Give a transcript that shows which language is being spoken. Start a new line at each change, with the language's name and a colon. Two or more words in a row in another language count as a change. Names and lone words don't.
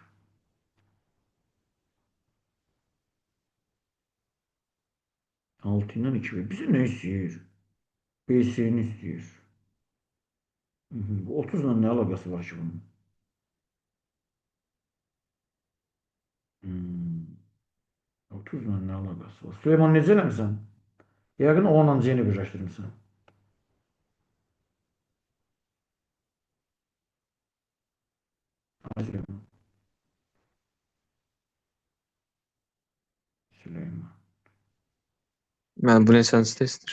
Turkish: Altından 2 verir. Bize ne istiyor? BS'ni istiyor. Bu 30 ile ne alakası var ki bunun? Hmm. 30 ile ne alakası var?
Azerbaijani: Süleyman necə eləmisən? Yəqin o ilə C-ni birləşdirmisən. Süleyman. Süleyman. Mən bu neçənci testdir?